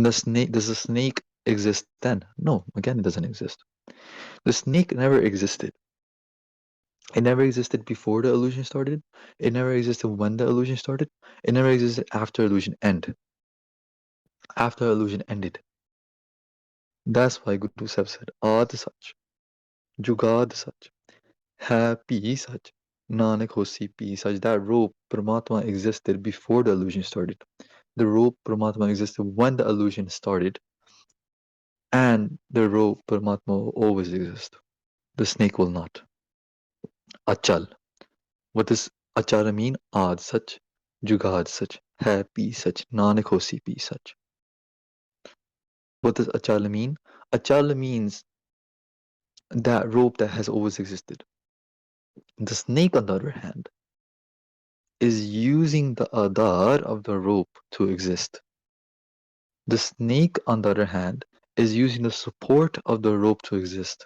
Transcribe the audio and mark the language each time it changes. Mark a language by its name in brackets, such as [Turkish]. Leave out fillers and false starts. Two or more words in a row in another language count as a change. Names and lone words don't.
[English] Then the snake, does the snake exist then? No, again, it doesn't exist. The snake never existed. It never existed before the illusion started. It never existed when the illusion started. It never existed after illusion end. After illusion ended. That's why Guru Sahib said, [Punjabi] ਆਦਿ ਸਚੁ, ਜੁਗਾਦਿ ਸਚੁ, ਹੈ ਭੀ ਸਚੁ, ਨਾਨਕ ਹੋਸੀ ਭੀ ਸਚੁ. [English] That rope, Paramatma, existed before the illusion started. The rope, Paramatma, existed when the illusion started. And the rope, Paramatma, will always exist. The snake will not. Achal. What does Achal mean? [Punjabi] ਆਦਿ ਸਚੁ, ਜੁਗਾਦਿ ਸਚੁ, ਹੈ ਭੀ ਸਚੁ, ਨਾਨਕ ਹੋਸੀ ਭੀ ਸਚੁ. [English] What does Achal mean? Achal means that rope that has always existed. The snake, on the other hand, is using the adar of the rope to exist. The snake, on the other hand, is using the support of the rope to exist.